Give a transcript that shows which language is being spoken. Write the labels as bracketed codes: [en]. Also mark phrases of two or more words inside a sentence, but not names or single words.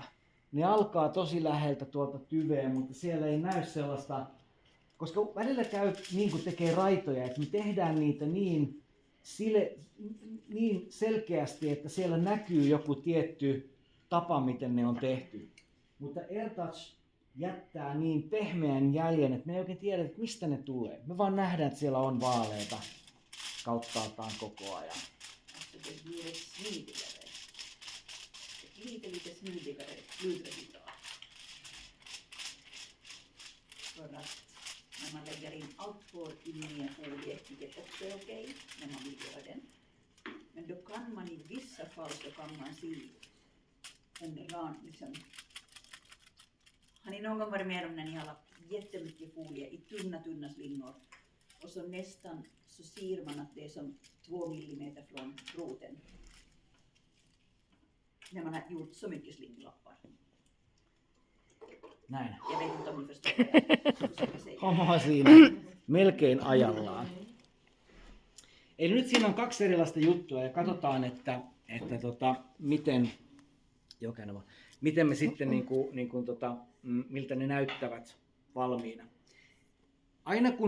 [fi] Ne alkaa tosi läheltä tuolta tyveä, mutta siellä ei näy sellaista, koska välillä käy niin kuin tekee raitoja, että me tehdään niitä niin selkeästi, että siellä näkyy joku tietty tapa, miten ne on tehty. Mutta AirTouch jättää niin pehmeän jäljen, että me ei oikein tiedä, että mistä ne tulee. Me vaan nähdään, että siellä on vaaleita kauttaaltaan koko ajan. [sv] Alltså det blir ett smidigare, lite smidigare slutresultat. För att när man lägger in allt för in i en folie, vilket också är okej när man vill göra den. Men då kan man i vissa fall så kan man se en ran liksom. Har ni någon gång varit med om när ni har lagt jättemycket folie i tunna slingor och så nästan så ser man att det är som 2 millimeter från roten. När man har gjort så mycket slinglappar. [fi] Näin. [sv] Jag vet inte om ni förstår vad jag försöker säga. [fi] Homma siinä melkein ajallaan. Eli nyt siinä on 2 erilaista juttua ja katsotaan, että miten me sitten miltä ne näyttävät valmiina. Aina kun